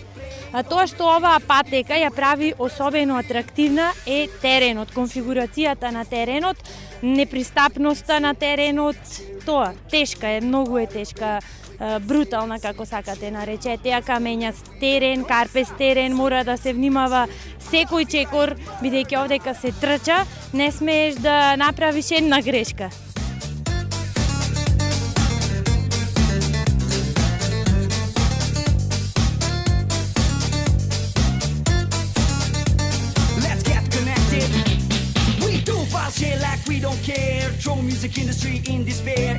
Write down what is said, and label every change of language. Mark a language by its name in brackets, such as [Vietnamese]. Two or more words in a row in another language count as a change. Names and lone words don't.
[Macedonian] Тоа што оваа патека ја прави особено атрактивна е теренот, конфигурацијата на теренот, непристапноста на теренот, тоа тешка е, многу е тешка, брутална како сакате наречете, ја камењаст терен, карпес терен, мора да се внимава секој чекор, бидејќи овдека се трча, не смееш да направиш една грешка. [English] We don't care, throw music industry in despair.